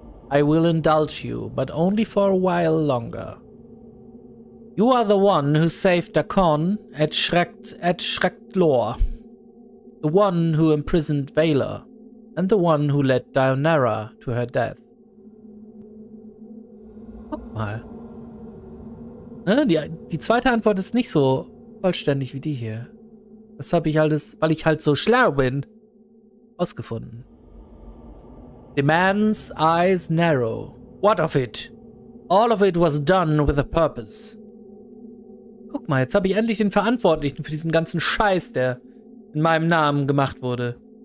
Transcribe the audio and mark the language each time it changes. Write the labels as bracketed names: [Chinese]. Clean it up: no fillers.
[English] I will indulge you, but only for a while longer. You are the one who saved Dakon at Shrektlor, the one who imprisoned Valor, and the one who led Dionara to her death. [German] Guck mal. Die zweite Antwort ist nicht so vollständig wie die hier. Das habe ich alles, weil ich halt so schlau bin, ausgefunden. [English] The man's eyes narrow. What of it? All of it was done with a purpose. [German] Guck mal, jetzt habe ich endlich den Verantwortlichen für diesen ganzen Scheiß, der in meinem Namen gemacht wurde.